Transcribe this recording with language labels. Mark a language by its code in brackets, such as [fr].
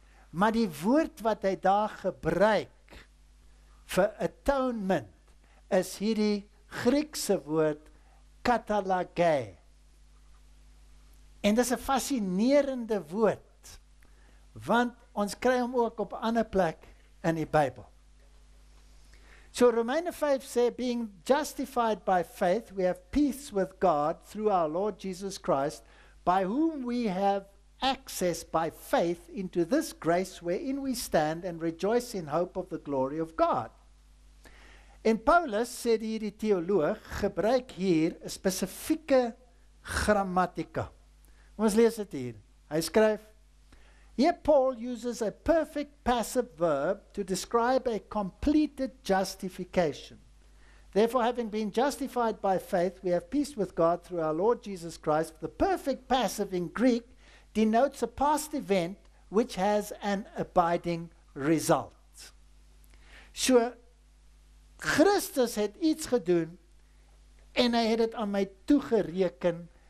[af] Maar die woord wat hy daar gebruik vir atonement is hierdie Griekse woord katalage. En dis 'n fascinerende woord, want ons kry hom ook op 'n ander plek in die Bybel. So Romeine 5 sê, [en] being justified by faith, we have peace with God through our Lord Jesus Christ, by whom we have access by faith into this grace wherein we stand and rejoice in hope of the glory of God. [af] En Paulus, sê die teoloog, gebruik hier 'n spesifieke grammatika. Ons lees dit hier. Hy skryf, [en] here Paul uses a perfect passive verb to describe a completed justification. Therefore, having been justified by faith, we have peace with God through our Lord Jesus Christ. The perfect passive in Greek denotes a past event which has an abiding result. [af] So, Christus het iets gedoen en hy het dit aan my toegereken.